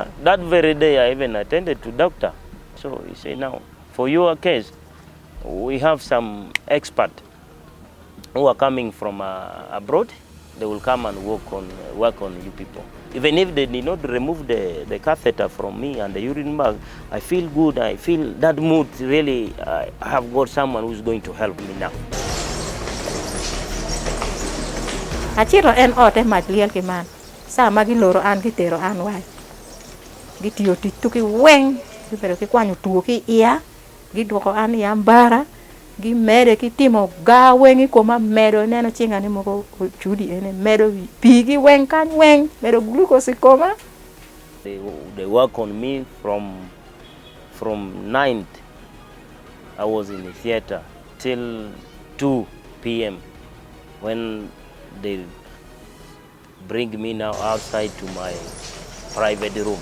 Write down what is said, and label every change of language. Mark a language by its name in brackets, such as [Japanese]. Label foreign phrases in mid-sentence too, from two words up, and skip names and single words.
[English] That very day, I even attended to doctor. So he said, now, for your case, we have some experts who are coming from abroad. They will come and work on you people. Even if they did not remove the catheter from me and the urine bag, I feel good. I feel that mood really, I have got someone who's going to help me now. [Luo (Kenya and Tanzania)] Achiro en ote mach liel ki man. Sama giloro an gitero an wai. Gitiyo tich to ki weng. Gibero ki kwanyo tuo ki iya. Giduoko an iya mbara. Gimede ki timo ga wengi koma medo neno chinga ni moko chudi ene medo pigi weng kan weng medo glucose koma. [English] They work on me from 9th. I was in the theater till 2 p.m. when they bring me now outside to my private room.